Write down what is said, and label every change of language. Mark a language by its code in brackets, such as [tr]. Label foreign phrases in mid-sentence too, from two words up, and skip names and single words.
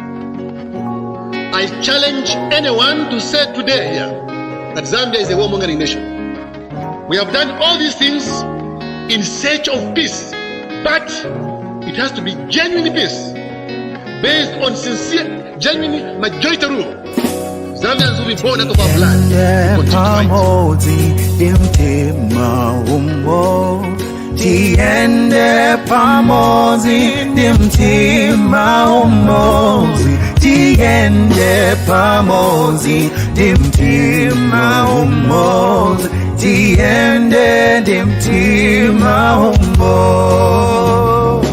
[en] I challenge anyone to say today here that Zambia is a warmongering nation. We have done all these things in search of peace, but it has to be genuine peace, based on sincere, genuine majority rule. Zambians will be born out of our blood. [ny] TIYENDE PAMODZI DIMTIMA UMODZI TIYENDE PAMODZI DIMTIMA UMODZI TIYENDE DIMTIMA UMODZI